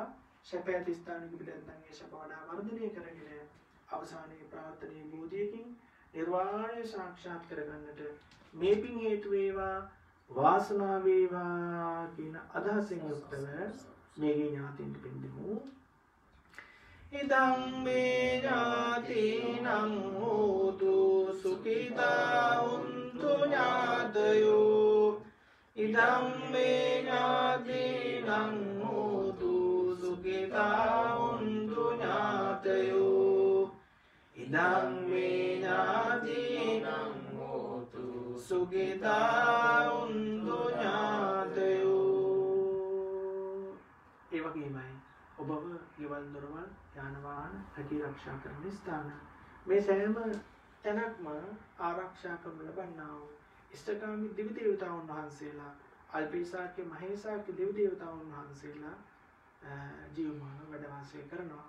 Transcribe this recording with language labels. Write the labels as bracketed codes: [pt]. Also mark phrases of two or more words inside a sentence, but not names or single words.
[si] සැප ඇති ස්ථානික පිළිදෙත්නම් ඒ සැප වඩා වර්ධනය කරගෙන අවසානයේ ප්‍රාර්ථනීය බෝධියකින් නිර්වාණය සාක්ෂාත් කරගන්නට මේ පින් හේතු වේවා, වාසනාව වේවා කියන අදහසින් යුක්තව මේ ඥාතීන්ට පින් දෙමු. [pi] ඉදං මේ ඥාතිනං හෝතු සුඛිතා උන්තු ඥාතයෝ ඉදං මේ ඥාතිනං හෝතු සුඛිතා උන්තු ඥාතයෝ ඉදං මේ ඥාතිනං හෝතු සුඛිතා උන්තු ඥාතයෝ. [si] ඒ වගේමයි ඔබව ගෙවල් දොරවල් යාන වාහන රැකී ආරක්ෂා කරන ස්ථාන මේ සෑම තැනක්ම ආරක්ෂා කරනු ලබන්නා වූ ඉෂ්ඨකාමී දෙවි දේවතාවුන් වහන්සේලා අල්පේසාක්‍ය මහේසාක්‍ය දෙවි දේවතාවුන් වහන්සේලා ජීවමාන වැඩ වාසය කරනවා.